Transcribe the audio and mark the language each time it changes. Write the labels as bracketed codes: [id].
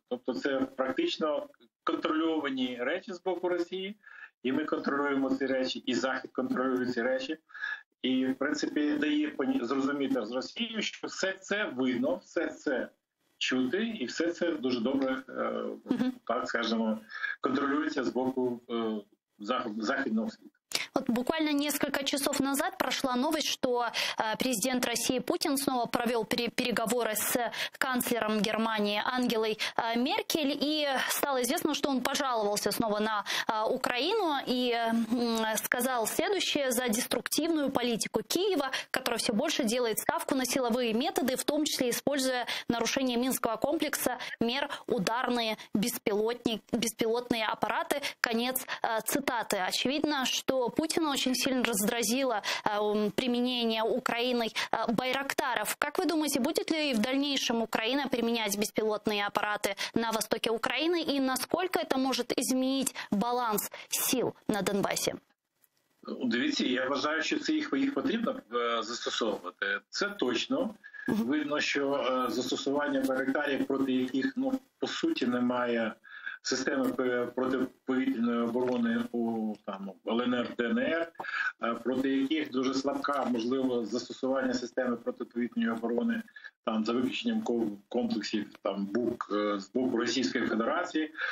[uk] Тобто це практично контрольовані речі з боку Росії, і ми контролюємо ці речі, і Захід контролює ці речі. І, в принципі, дає зрозуміти з Росією, що все це видно, все це чути, і все це дуже добре, так скажемо, контролюється з боку західного світу. [ru] Буквально несколько часов назад прошла новость, что президент России Путин снова провел переговоры с канцлером Германии Ангелой Меркель, и стало известно, что он пожаловался снова на Украину и сказал следующее: за деструктивную политику Киева, которая все больше делает ставку на силовые методы, в том числе используя нарушение Минского комплекса мер ударные беспилотные аппараты. Конец цитаты. Очевидно, что Путина очень сильно раздразило применение Украиной байрактаров. Как вы думаете, будет ли в дальнейшем Украина применять беспилотные аппараты на востоке Украины, и насколько это может изменить баланс сил на Донбасі? [uk] Дивіться, я вважаю, що їх потрібно застосовувати. Це точно. Видно, що застосування байрактарів, проти яких, по суті, немає системи протиповітряної оборони у ЛНР, ДНР, проти яких дуже слабка, можливо, застосування системи протиповітряної оборони за виключенням комплексів БУК з боку Російської Федерації.